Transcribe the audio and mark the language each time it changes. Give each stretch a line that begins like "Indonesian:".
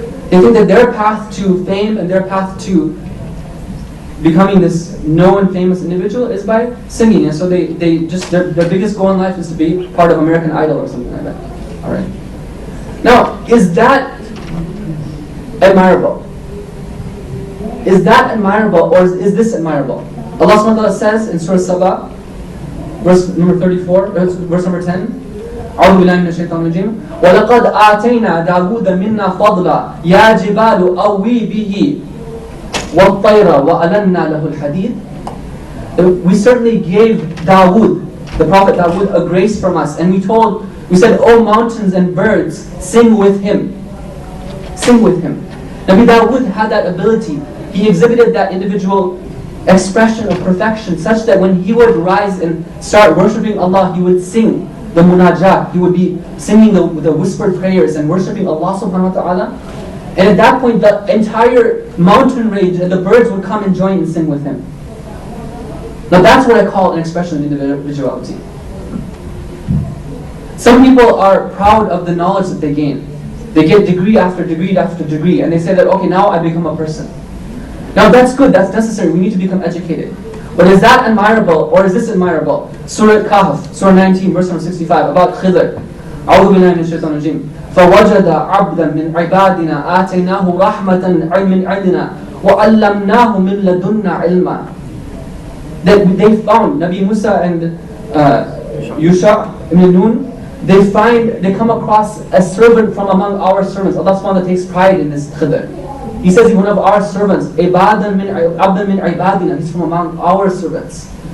English: They think that their path to fame and their path to becoming this known, famous individual is by singing. And so they their biggest goal in life is to be part of American Idol or something like that. Alright. Now, is that admirable? Is that admirable, or is this admirable? Allah subhanahu wa ta'ala says in Surah SABA, verse number 34, verse number 10,
Arabic: أعوذ بالله من الشيطان الرجيم وَلَقَدْ آتَيْنَا دَاوُودَ مِنَّا فَضْلًا يَا جِبَالُ أَوِّي بِهِ وَالطَّيْرَ وَأَلَنَّا لَهُ الْحَدِيدِ.
English: We certainly gave Dawood, the Prophet Dawood, a grace from us, and we said, "O mountains and birds, sing with him." Sing with him. Nabi Dawood had that ability. He exhibited that individual expression of perfection, such that when he would rise and start worshipping Allah, he would sing the munajat. He would be singing the whispered prayers and worshipping Allah subhanahu wa ta'ala. And at that point, the entire mountain range and the birds would come and join and sing with him. Now that's what I call an expression of individuality. Some people are proud of the knowledge that they gain. They get degree after degree after degree, and they say that, okay, now I become a person. Now that's good, that's necessary, we need to become educated. But is that admirable, or is this admirable? Surah Kahf, Surah 19, verse number 65, about Khidr.
Arabic: أعوذ بالله من الشيطان الرجيم فوجد عبدا من عبادنا آتيناه رحمة من عندنا وعلمناه من لدنا علما.
English: That they found Nabi Musa and Yusha ibn Nun, they come across a servant from among our servants. Allah subhanahu wa ta'ala takes pride in this Khidr. He says he's one of our servants.
Arabic: Abdan min ibadina.
English: He's from among our servants.